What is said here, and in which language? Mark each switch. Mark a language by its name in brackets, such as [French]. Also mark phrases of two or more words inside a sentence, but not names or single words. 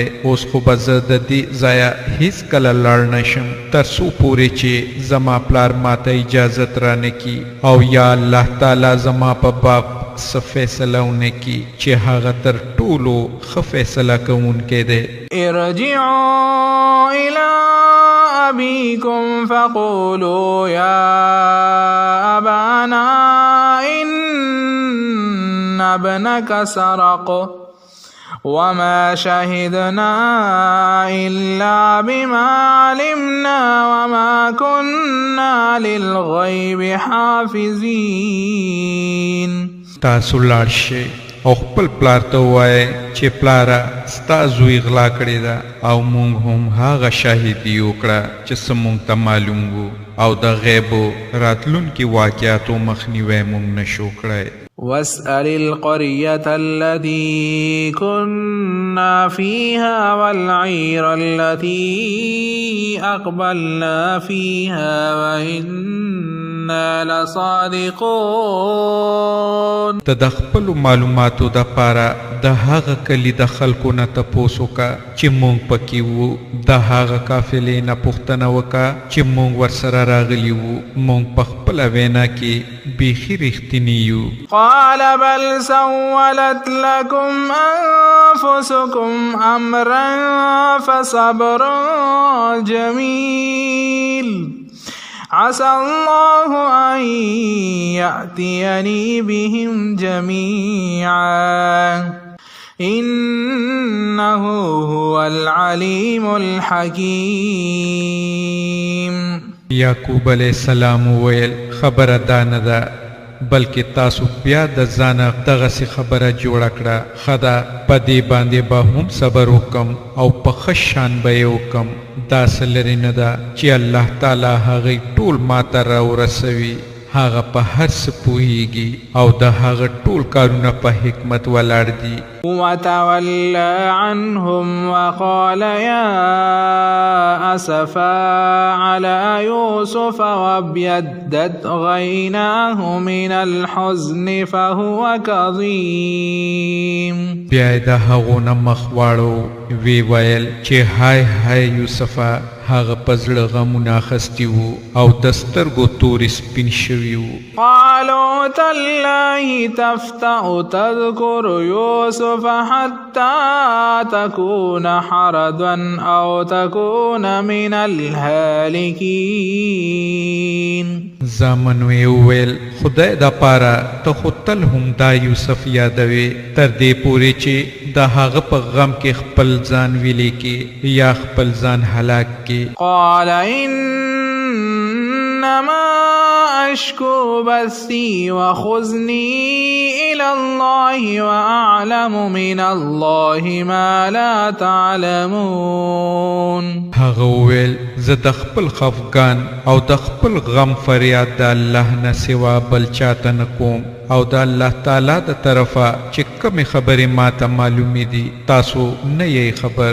[Pashto] اوس خو به زه د دې ځایه هیڅکله لاړ نشم تر څو پورې چې زما پلار ماته اجازت رانکي او یا الله تعالی زما په باب څه فیصله ونکي چې هغه تر ټولو ښه فیصله کوونکی دی. [Arabic] ارجعوا إلى أبيكم فقولوا يا أبانا إن ابنك سرق وما شهدنا إلا بما علمنا وما كنا للغيب حافظين. [Pashto] تاسو لاړ شئ او خپل پلار ته ووایئ چې پلاره ستا زوی غلا کړې ده او موږ هم هغه شاهدي وکړه چې څه موږ ته معلوم وو او د غیبو راتلونکي واقعاتو مخنیوی موږ نشو کړی. [Arabic] واسأل القرية التي كنا فيها والعير التي أقبلنا فيها وإنا لصادقون. [Pashto] ته د خپلو معلوماتو دپاره د هغه کلي د خلکو نه تپوس وکړه چې موږ پکې وو. د هغه قافلې نه پوښتنه وکړه چې موږ ورسره راغلي وو. موږ په خپله وینا کې بیخي رښتیني یو. [Arabic] قال بل سولت لكم أنفسكم أمرا فصبر جميل عسى الله أن يأتيني بهم جميعا إنه هو العليم الحكيم. [Pashto] یعقوب [Arabic] علیہ السلام [Pashto] ویل خبره دا نه ده بلکې تاسو بیا د ځانه دغسې خبره جوړه کړه. ښه ده په دې باندې به هم صبر وکم او په ښه شان به یې وکم. داسې لرې نه ده چې الله تعالی هغوی ټول ما ته راورسوي. هغه په هر څه پوهیږي او د هغه ټول کارونه په حکمت ولاړ دي. [Arabic] وتولى عنهم وقال يا أسفا على يوسف وابيضت عيناه من الحزن فهو كظيم. [Pashto] بیا د هغو نه مخ واړو وی ویل چې هاي هاي یوسفه هغه په زړه غمونه اخیستي وو او د سترګو تورې سپین شوي وو. [Arabic] قالوا تالله تفتأ تذكر يوسف حتى تكون حرضا أو تكون من الهالكين. [Pashto] زامنو یې وویل خدای د پاره ته خو تل هم دا یوسف یادوي تر دې پورې چې د هغه په غم کې خپل ځان ویلې کې یا خپل ځان هلاک کې. [Arabic] قال إنما أشكو بثي وحزني إلى الله وأعلم من الله ما لا تعلمون. [Pashto] هغه وویل زه د خپل خفګان او د خپل غم فریاد د الله نه سوا بل چاته نه کوم او د الله تعالی د طرفه چې کومې خبرې ما ته معلومې دي تاسو نه یې خبر.